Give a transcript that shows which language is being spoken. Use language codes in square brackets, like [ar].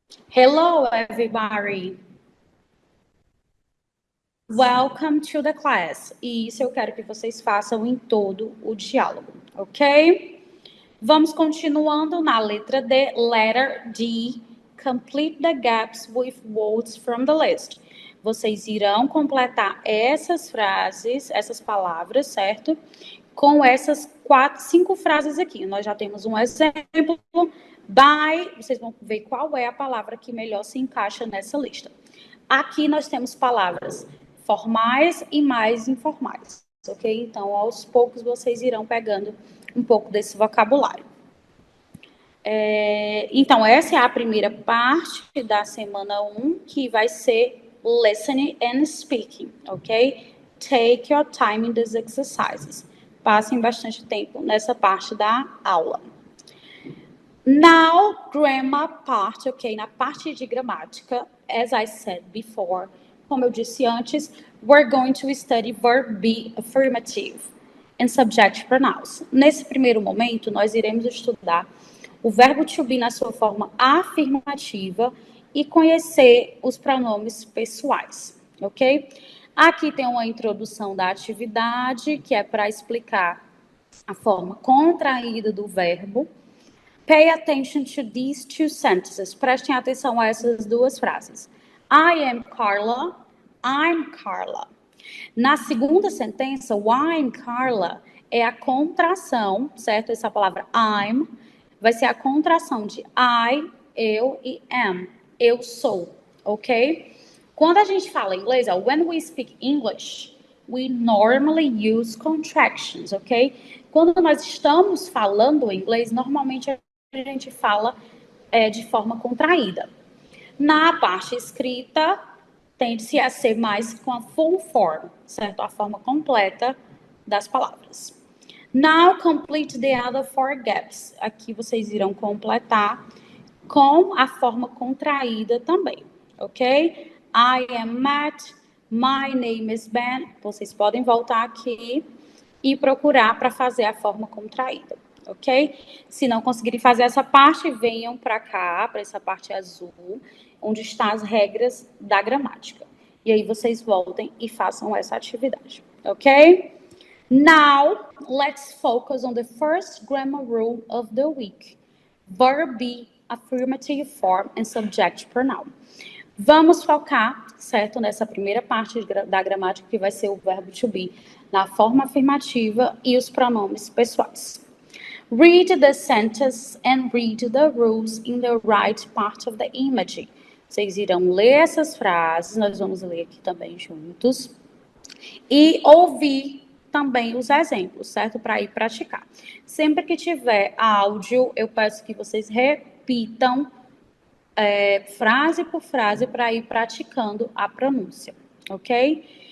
[en] Hello, everybody. Welcome to the class. [pt] E isso eu quero que vocês façam em todo o diálogo, ok? Vamos continuando na letra D, [en] letter D. Complete the gaps with words from the list. [pt] Vocês irão completar essas frases, essas palavras, certo? Com essas 5 frases aqui. Nós já temos um exemplo. By, vocês vão ver qual é a palavra que melhor se encaixa nessa lista. Aqui nós temos palavras formais e mais informais, ok? Então, aos poucos, vocês irão pegando um pouco desse vocabulário. Então, essa é a primeira parte da semana 1, que vai ser listening and speaking, ok? [en] Take your time in these exercises. [pt] Passem bastante tempo nessa parte da aula. [en] Now, grammar part, [pt] ok? Na parte de gramática, [en] as I said before, [pt] como eu disse antes, [en] we're going to study verb be affirmative and subject pronouns. [pt] Nesse primeiro momento, nós iremos estudar o verbo to be na sua forma afirmativa e conhecer os pronomes pessoais, ok? Aqui tem uma introdução da atividade, que é para explicar a forma contraída do verbo. [en] Pay attention to these 2 sentences. [pt] Prestem atenção a essas 2 frases. [en] I am Carla, I'm Carla. [pt] Na segunda sentença, o I'm Carla é a contração, certo? Essa palavra I'm vai ser a contração de I, eu e am, eu sou, ok? Quando a gente fala inglês, [en] when we speak English, we normally use contractions, ok? [pt] Quando nós estamos falando inglês, normalmente a gente fala de forma contraída. Na parte escrita, tende-se a ser mais com a full form, certo? A forma completa das palavras. [en] Now, complete the other 4 gaps. [pt] Aqui vocês irão completar com a forma contraída também, ok? [en] I am Matt, my name is Ben. [pt] Vocês podem voltar aqui e procurar para fazer a forma contraída, ok? Se não conseguirem fazer essa parte, venham para cá, para essa parte azul, onde estão as regras da gramática. E aí vocês voltem e façam essa atividade, ok? [en] Now, let's focus on the first grammar rule of the week. Verb be, affirmative form and subject pronoun. [pt] Vamos focar, certo, nessa primeira parte da gramática, que vai ser o verbo to be, na forma afirmativa e os pronomes pessoais. Read the sentence and read the rules in the right part of the image. Vocês irão ler essas frases, nós vamos ler aqui também juntos, e ouvir também os exemplos, certo? Para ir praticar. Sempre que tiver áudio, eu peço que vocês repitam frase por frase para ir praticando a pronúncia, ok?